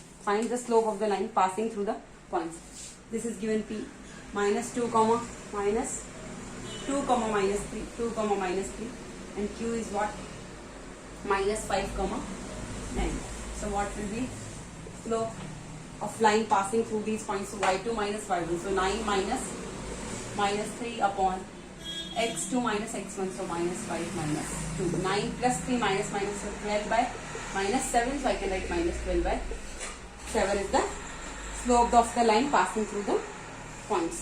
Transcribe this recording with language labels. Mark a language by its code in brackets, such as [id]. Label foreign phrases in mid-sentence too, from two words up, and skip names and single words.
[en] Find the slope of the line passing through the points. This is given P minus 2 comma minus 2 comma minus 3, 2 comma minus 3, and Q is what? Minus 5 comma 9. So what will be slope of line passing through these points? So y2 minus y1. So 9 minus 3 upon x2 minus x1, so minus 5 minus 2. 9 plus 3 minus minus, so 12 by minus 7, so I can write minus 12 by 7 is the slope of the line passing through the points.